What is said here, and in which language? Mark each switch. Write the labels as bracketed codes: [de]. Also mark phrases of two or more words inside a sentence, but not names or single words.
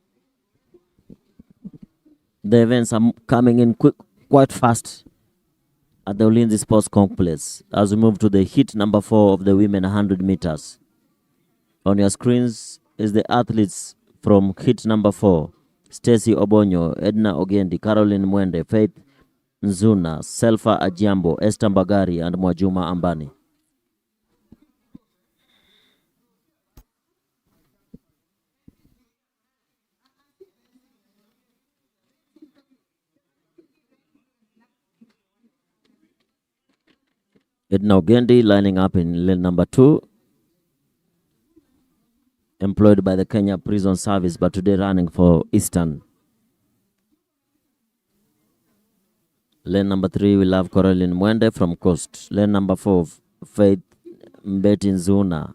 [en] The events are coming in quite fast. at the Ulinzi Sports Complex as we move to the heat number 4 of the women 100 meters. On your screens is the athletes from heat number 4. Stacy Obonyo, Edna Ogendi, Caroline Mwende, Faith Nzuna, Selfa Ajiambo, Esther Mbagari, and Mwajuma Ambani. Edna Ogendi lining up in lane number 2. Employed by the Kenya Prison Service, but today running for Eastern. Lane number 3, we have Caroline Mwende from Coast. Lane number 4, Faith Mbeti Nzuna.